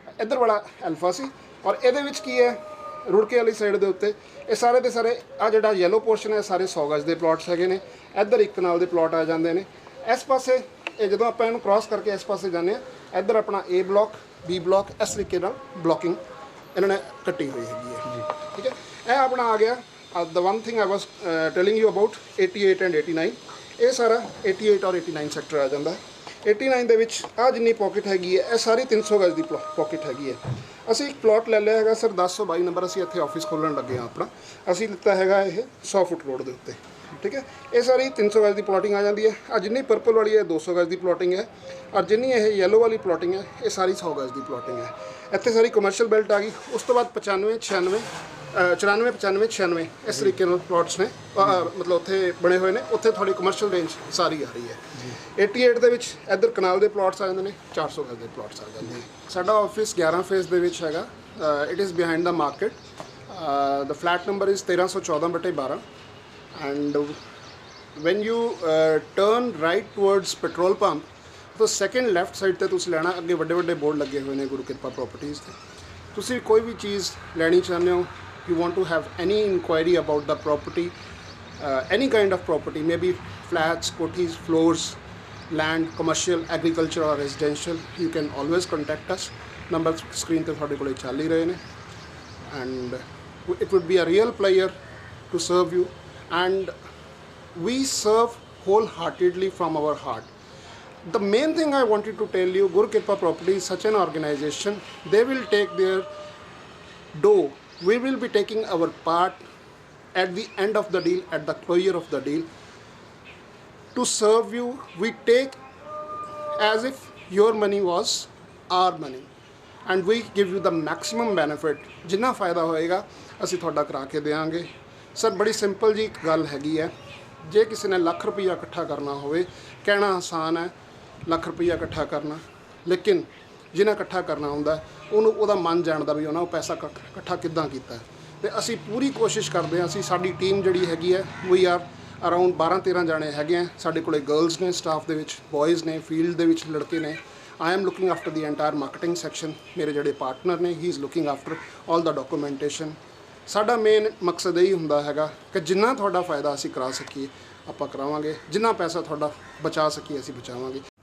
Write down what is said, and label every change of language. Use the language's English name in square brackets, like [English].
[Punjabi] ਇੱਧਰ ਵਾਲਾ ਐਲਫਾ ਸੀ ਔਰ ਇਹਦੇ ਵਿੱਚ ਕੀ ਹੈ ਰੁੜਕੇ ਵਾਲੀ ਸਾਈਡ ਦੇ ਉੱਤੇ ਇਹ ਸਾਰੇ ਦੇ ਸਾਰੇ ਆ ਜਿਹੜਾ ਯੈਲੋ ਪੋਰਸ਼ਨ ਹੈ ਸਾਰੇ 100 ਗਜ਼ ਦੇ ਪਲਾਟਸ ਹੈਗੇ ਨੇ। ਇੱਧਰ 1 ਕਨਾਲ ਦੇ ਪਲਾਟ ਆ ਜਾਂਦੇ ਨੇ। ਇਸ ਪਾਸੇ ਇਹ ਜਦੋਂ ਆਪਾਂ ਇਹਨੂੰ ਕ੍ਰਾਸ ਕਰਕੇ ਇਸ ਪਾਸੇ ਜਾਂਦੇ ਆ ਇੱਧਰ ਆਪਣਾ A ਬਲਾਕ B ਬਲਾਕ ਇਸ ਤਰੀਕੇ ਨਾਲ ਬਲਾਕਿੰਗ ਇਹਨਾਂ ਨੇ ਕੱਟੀ ਹੋਈ ਹੈਗੀ ਹੈ। ਠੀਕ ਹੈ, ਇਹ ਆਪਣਾ ਆ ਗਿਆ [English] the one thing I was telling you about 88 and 89। [Punjabi] ਇਹ ਸਾਰਾ 88 ਔਰ 89 ਸੈਕਟਰ ਆ ਜਾਂਦਾ। 89 ਦੇ ਵਿੱਚ ਆ ਜਿੰਨੀ ਪਾਕਟ ਹੈਗੀ ਹੈ ਇਹ ਸਾਰੀ 300 ਗਜ਼ ਦੀ ਪਾਕਟ ਹੈਗੀ ਹੈ। ਅਸੀਂ ਇੱਕ ਪਲਾਟ ਲੈ ਲਿਆ ਹੈਗਾ ਸਰ 1022 ਨੰਬਰ। ਅਸੀਂ ਇੱਥੇ ਆਫਿਸ ਖੋਲ੍ਹਣ ਲੱਗੇ ਹਾਂ ਆਪਣਾ। ਅਸੀਂ ਲਿੱਤਾ ਹੈਗਾ ਇਹ 100 ਫੁੱਟ ਰੋਡ ਦੇ ਉੱਤੇ। ਠੀਕ ਹੈ, ਇਹ ਸਾਰੀ 300 ਗਜ਼ ਦੀ ਪਲਾਟਿੰਗ ਆ ਜਾਂਦੀ ਹੈ। ਆ ਜਿੰਨੀ ਪਰਪਲ ਵਾਲੀ ਹੈ 200 ਗਜ਼ ਦੀ ਪਲਾਟਿੰਗ ਹੈ ਔਰ ਜਿੰਨੀ ਇਹ ਯੈਲੋ ਵਾਲੀ ਪਲਾਟਿੰਗ ਹੈ ਇਹ ਸਾਰੀ 100 ਗਜ਼ ਦੀ ਪਲਾਟਿੰਗ ਹੈ। ਇੱਥੇ ਸਾਰੀ ਕਮਰਸ਼ੀਅਲ ਬੈਲਟ ਆ ਗਈ। ਉਸ ਤੋਂ ਬਾਅਦ 95 96 94 95 96 ਇਸ ਤਰੀਕੇ ਨਾਲ ਪਲਾਟਸ ਨੇ ਮਤਲਬ ਉੱਥੇ ਬਣੇ ਹੋਏ ਨੇ। ਉੱਥੇ ਥੋੜੀ ਕਮਰਸ਼ੀਅਲ ਰੇਂਜ ਸਾਰੀ ਆ ਰਹੀ ਹੈ। 88 ਦੇ ਵਿੱਚ ਇੱਧਰ ਕਨਾਲ ਦੇ ਪਲਾਟਸ ਆ ਜਾਂਦੇ ਨੇ। 400 ਗਜ਼ ਦੇ ਪਲਾਟਸ ਆ ਜਾਂਦੇ ਨੇ। ਸਾਡਾ ਆਫਿਸ 11 ਫੇਜ਼ ਦੇ ਵਿੱਚ ਹੈਗਾ। [English] It is behind the market. The flat number is 1314/12 and when you turn right towards petrol pump तो second left side [Punjabi] ਤੇ ਤੁਸੀਂ ਲੈਣਾ। ਅੱਗੇ ਵੱਡੇ ਵੱਡੇ ਬੋਰਡ ਲੱਗੇ ਹੋਏ ਨੇ ਗੁਰੂ ਕਿਰਪਾ ਪ੍ਰੋਪਰਟੀਜ਼ ਤੇ। ਤੁਸੀਂ ਕੋਈ ਵੀ ਚੀਜ਼ ਲੈਣੀ ਚਾਹੁੰਦੇ ਹੋ [English] you want to have any inquiry about the property, any kind of property, maybe flats, kothis, floors, land, commercial, agriculture or residential, you can always contact us. Number screen [Punjabi] ਤੇ ਤੁਹਾਡੇ ਕੋਲੇ ਚੱਲ ਹੀ ਰਹੇ ਨੇ [English] and it would be a real pleasure to serve you and we serve wholeheartedly from our heart. The main thing I wanted to tell you, Guru Kirpa Property is such an organization. They will take their dough. We will be taking our part at the end of the deal, at the closure of the deal. To serve you, we take as if your money was our money. And we give you the maximum benefit. [Punjabi] जिन्ना फ़ायदा होएगा ਅਸੀਂ ਤੁਹਾਡਾ ਕਰਾ ਕੇ ਦੇਵਾਂਗੇ। Sir ਬੜੀ simple ਜੀ ਇੱਕ ਗੱਲ ਹੈਗੀ ਹੈ। ਜੇ ਕਿਸੇ ਨੇ ਲੱਖ ਰੁਪਈਆ ਇਕੱਠਾ ਕਰਨਾ ਹੋਵੇ ਕਹਿਣਾ ਆਸਾਨ ਹੈ ਲੱਖ ਰੁਪਈਆ ਇਕੱਠਾ ਕਰਨਾ, ਲੇਕਿਨ ਜਿਹਨੇ ਇਕੱਠਾ ਕਰਨਾ ਹੁੰਦਾ ਉਹਨੂੰ ਉਹਦਾ ਮਨ ਜਾਣਦਾ ਵੀ ਉਹਨਾਂ ਉਹ ਪੈਸਾ ਇਕੱਠਾ ਕਿੱਦਾਂ ਕੀਤਾ। ਤੇ ਅਸੀਂ ਪੂਰੀ ਕੋਸ਼ਿਸ਼ ਕਰਦੇ ਹਾਂ। ਅਸੀਂ ਸਾਡੀ ਟੀਮ ਜਿਹੜੀ ਹੈਗੀ ਹੈ [English] we are around [Punjabi] 12-13 ਜਾਣੇ ਹੈਗੇ ਆ। ਸਾਡੇ ਕੋਲੇ ਗਰਲਸ ਨੇ ਸਟਾਫ ਦੇ ਵਿੱਚ, ਬॉयਜ਼ ਨੇ, ਫੀਲਡ ਦੇ ਵਿੱਚ ਲੜਕੇ ਨੇ। [English] I am looking after the entire marketing section. [Punjabi] ਮੇਰੇ ਜਿਹੜੇ ਪਾਰਟਨਰ ਨੇ [English] he is looking after all the documentation. [Punjabi] ਸਾਡਾ ਮੇਨ ਮਕਸਦ ਇਹੀ ਹੁੰਦਾ ਹੈਗਾ ਕਿ ਜਿੰਨਾ ਤੁਹਾਡਾ ਫਾਇਦਾ ਅਸੀਂ ਕਰਾ ਸਕੀਏ ਆਪਾਂ ਕਰਾਵਾਂਗੇ, ਜਿੰਨਾ ਪੈਸਾ ਤੁਹਾਡਾ ਬਚਾ ਸਕੀਏ ਅਸੀਂ ਬਚਾਵਾਂਗੇ।